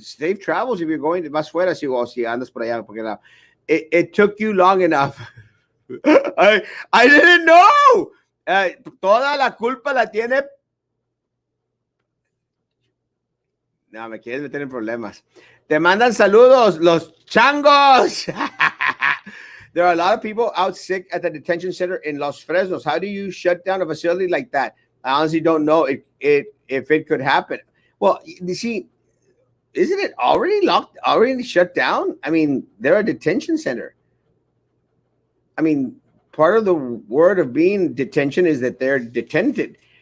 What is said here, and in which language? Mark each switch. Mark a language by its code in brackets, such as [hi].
[en] Safe travels if you're going to [es] más fuera si andas por allá. [en] Porque it took you long enough. I didn't know. [es] Toda la culpa la tiene. No, me quieres meter en problemas. Te mandan saludos, los changos. [en] There are a lot of people out sick at the detention center in Los Fresnos. How do you shut down a facility like that? I honestly don't know if it could happen. Well, you see, isn't it already shut down? I mean, they're a detention center. I mean, part of the word of being detention is that they're detented.